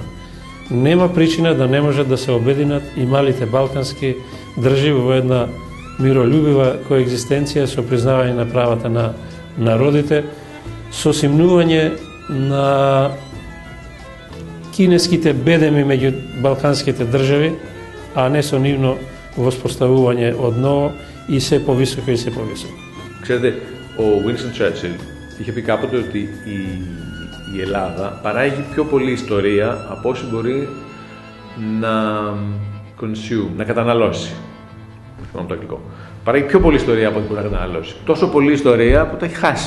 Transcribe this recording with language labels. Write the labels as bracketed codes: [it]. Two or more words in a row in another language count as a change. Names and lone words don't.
[mk] Нема причина да не може да се обединат и малите балкански држави во една миролюбива коегзистенција со признавање на правата на народите, со симнување на кинеските бедеми меѓу балканските држави, а не со нивно воспоставување одново и се повисоко и се повисоко. [el] Ξέρετε, ο Winston Churchill είχε πει κάποτε ότι η Ελλάδα παράγει πιο πολλή ιστορία από όσο μπορεί να καταναλώσει. Το αγγλικό. Παράγει πιο πολλή ιστορία από ό,τι μπορεί να καταναλώσει. Τόσο πολλή ιστορία που τα έχει χάσει.